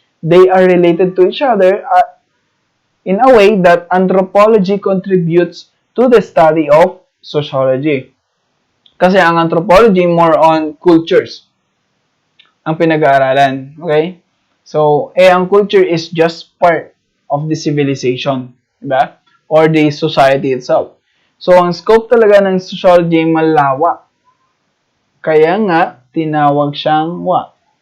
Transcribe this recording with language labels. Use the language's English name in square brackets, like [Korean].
[English] They are related to each other in a way that anthropology contributes to the study of sociology. [Filipino] Kasi ang anthropology [English] more on cultures [Filipino] ang pinag-aaralan. Okay? So, ang culture [English] is just part of the civilization. [Filipino] Diba? [English] Or the society itself. [Filipino] So, ang scope talaga ng sociology ay malawak. Kaya nga, tinawag siyang [English] what?